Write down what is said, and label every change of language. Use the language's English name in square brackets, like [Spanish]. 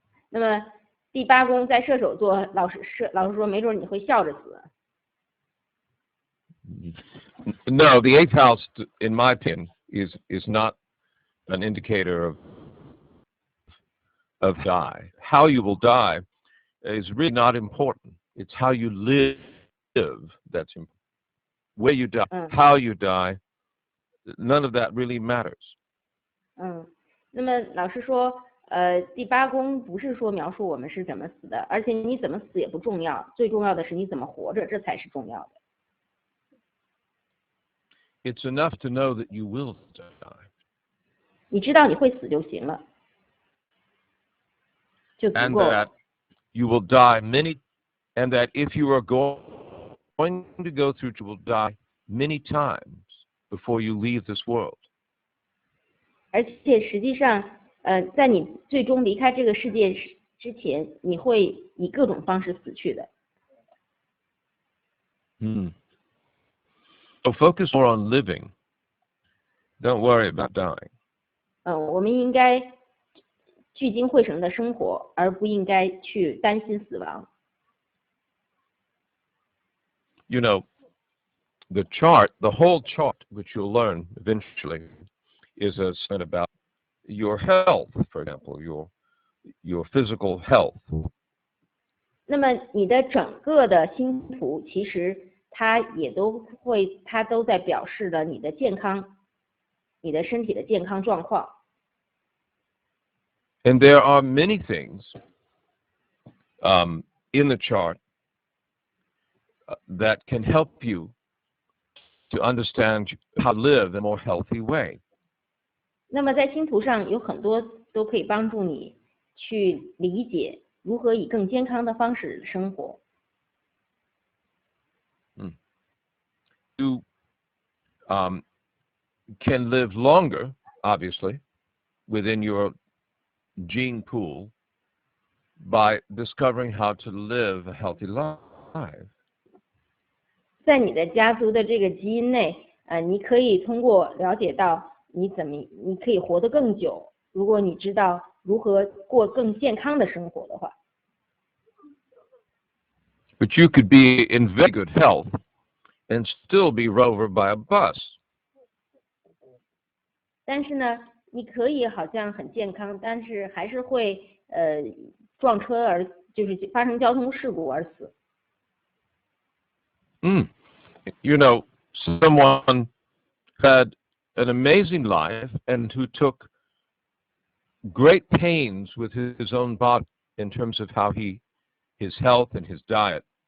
[Chinese] 那么第八宫在射手座，老师说没准你会笑着死。 [English] No, the eighth house, in my opinion, is not an indicator of die. How you will die is really not important. It's how you live that's important. Where you die, how you die, none of that really matters. [Chinese] 那么老师说，第八宫不是说描述我们是怎么死的，而且你怎么死也不重要，最重要的是你怎么活着，这才是重要的。 [English] It's enough to know that you will die. [Chinese] 你知道你会死就行了，就足 [English] And [Chinese] 够了。 [English] that you will die and that if you are going to go through, you will die many times before you leave this world. [Chinese] 而且实际上，在你最终离开这个世界之前，你会以各种方式死去的。 [English] So focus more on living. Don't worry about dying. [Chinese] 我们应该聚精会神的生活，而不应该去担心死亡。 [English] You know, the whole chart, which you'll learn eventually, is about your health, for example, your physical health. [Chinese] 那么你的整个的星图，其实它都在表示了你的健康，你的身体的健康状况。 [English] And there are many things in the chart that can help you to understand how to live in a more healthy way. [Chinese] 那么在星图上有很多都可以帮助你去理解如何以更健康的方式生活。 [English] You can live longer, obviously, within your gene pool by discovering how to live a healthy life. [Chinese] 在你的家族的这个基因内，你可以通过了解到你可以活得更久，如果你知道如何过更健康的生活的话。 [English] But you could be in very good health and still be run over by a bus. [Chinese] 但是呢，你可以好像很健康，但是还是会撞车就是发生交通事故而死。 [English] You know, someone had an amazing life and who took great pains with his own body in terms of how his health and his diet.